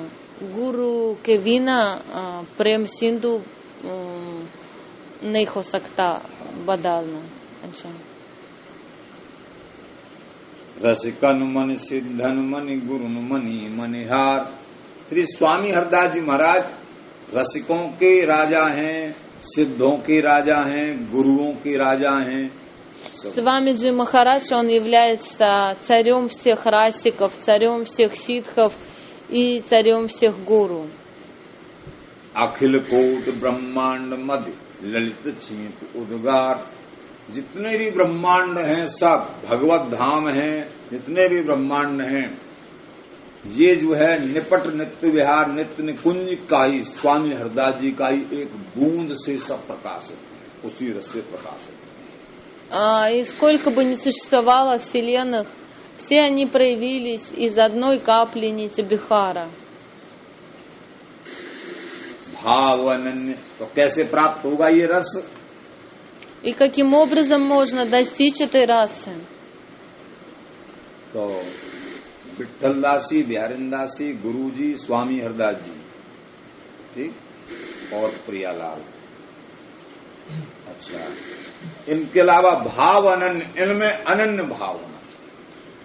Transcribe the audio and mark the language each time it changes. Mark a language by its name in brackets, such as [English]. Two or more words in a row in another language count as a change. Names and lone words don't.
[Hindi] Гуру Кевина прем синду नहीं हो सकता बदलना। अच्छा, रसिकन मन सिद्धन मनि गुरुन मनि मनिहार। श्री स्वामी हरदास जी महाराज रसिकों के राजा हैं, सिद्धों के राजा हैं, गुरुओं के राजा हैं। [Russian] Свамиджи Махарадж, он является царем всех расиков, царем всех ситхов и царем всех гуру. [Hindi] अखिल कोट ब्रह्मांड मध्य ललित छींट उद्गार। जितने भी ब्रह्मांड हैं सब भगवत धाम हैं, जितने भी ब्रह्मांड हैं ये जो है निपट नित्य विहार नित्य निकुंज का ही, स्वामी हरदास जी का ही एक बूंद से सब प्रकाशित है, उसी रस से प्रकाशित है। [Russian] И сколько бы ни существовало вселенных, все они проявились из одной капли нити Бихара. [Hindi] भाव अनन्य, तो कैसे प्राप्त होगा ये रस? [Russian] И каким образом можно достичь этой расы? [Hindi] तो विठल दासी, बिहारिंदासी, गुरु जी, स्वामी हरदास जी, ठीक, और प्रियालाल। अच्छा, इनके अलावा भाव अनन्य, इनमें अनन्य भाव होना चाहिए।